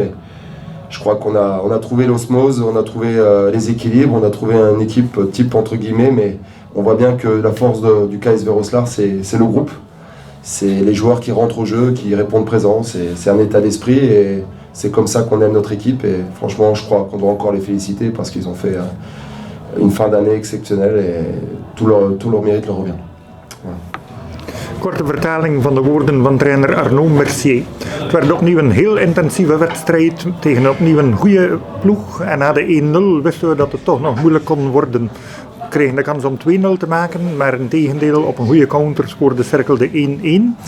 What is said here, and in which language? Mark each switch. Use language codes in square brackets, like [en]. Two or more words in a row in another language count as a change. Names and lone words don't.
[fr] Mais Je crois qu'on a trouvé l'osmose, on a trouvé les équilibres, on a trouvé une équipe type entre guillemets, mais on voit bien que la force du KSV Roeselare, c'est le groupe. C'est les joueurs qui rentrent au jeu, qui répondent présent, c'est un état d'esprit et c'est comme ça qu'on aime notre équipe et franchement je crois qu'on doit encore les féliciter parce qu'ils ont fait une fin d'année exceptionnelle et tout leur mérite leur revient. Voilà. [nl] Korte vertaling van de woorden van trainer Arnaud Mercier. Het werd opnieuw een heel intensieve wedstrijd tegen opnieuw een goede ploeg. En na de 1-0 wisten we dat het toch nog moeilijk kon worden. We kregen de kans om 2-0 te maken, maar in tegendeel op een goede counter scoorde Cercle de 1-1.